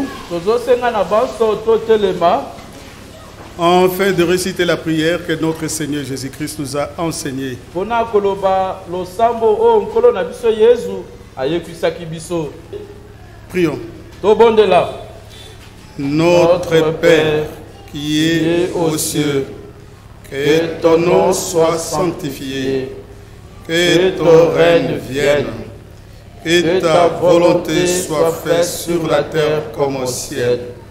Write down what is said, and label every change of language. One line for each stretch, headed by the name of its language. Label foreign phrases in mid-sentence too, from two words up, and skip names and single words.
Lingala: Tozosenga na banso totelema.
French: afin de réciter la prière que notre Seigneur Jésus-Christ nous a enseignée.
Lingala: Pona koloba losambo o nkolo na biso Yesu ayekwisaki biso.
French: Prions.
Lingala: Tobondela.
French: Notre Père qui est aux cieux, que ton nom soit sanctifié, que ton règne vienne, que ta volonté soit faite sur la terre comme au ciel.